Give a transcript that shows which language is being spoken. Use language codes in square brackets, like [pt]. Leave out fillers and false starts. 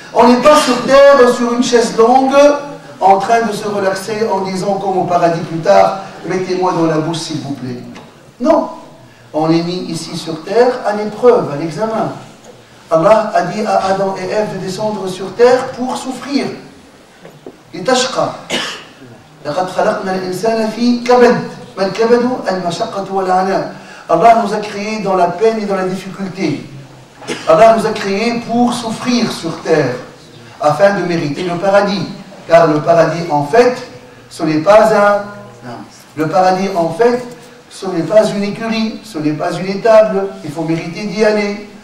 [fr] On n'est pas sur terre, sur une chaise longue, en train de se relaxer en disant comme au paradis plus tard, mettez-moi dans la bouche s'il vous plaît. Non, on est mis ici sur terre à l'épreuve, à l'examen. Allah a dit à Adam et Ève de descendre sur terre pour souffrir [ar] لتشقى لقد خلقنا الإنسان في كبد ما الكبد المشقة والعناء. [fr] Allah nous a créés dans la peine et dans la difficulté. Allah nous a créés pour souffrir sur terre afin de mériter le paradis, car le paradis en fait ce n'est pas une écurie, ce n'est pas une étable, il faut mériter d'y aller.